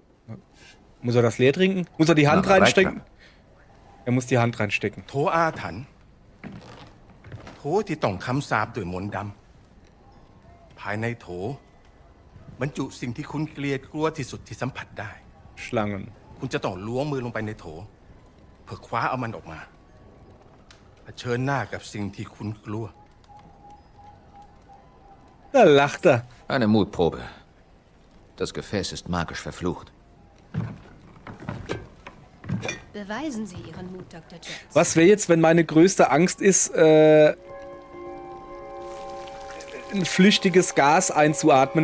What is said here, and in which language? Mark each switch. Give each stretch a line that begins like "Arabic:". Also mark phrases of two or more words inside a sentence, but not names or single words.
German: Muss er das leer trinken? Muss er die Hand Na, reinstecken? Er muss die Hand reinstecken.
Thai: โถอาถรรพ์โถที่ต้องคำสาปด้วยมนต์ดำภายในโถบรรจุสิ่งที่คุณเกลียดกลัวที่สุดที่สัมผัสได้
German: Schlangen.
Thai: คุณจะต้องล้วงมือลงไปในโถเพื่อคว้าเอามันออกมาเผชิญหน้ากับสิ่งที่คุณกลัว
German: Da lacht er. Eine Mutprobe. Das Gefäß ist magisch verflucht. Beweisen Sie Ihren Mut, Dr. Jones. Was wäre jetzt, wenn meine größte Angst ist, ein flüchtiges Gas einzuatmen?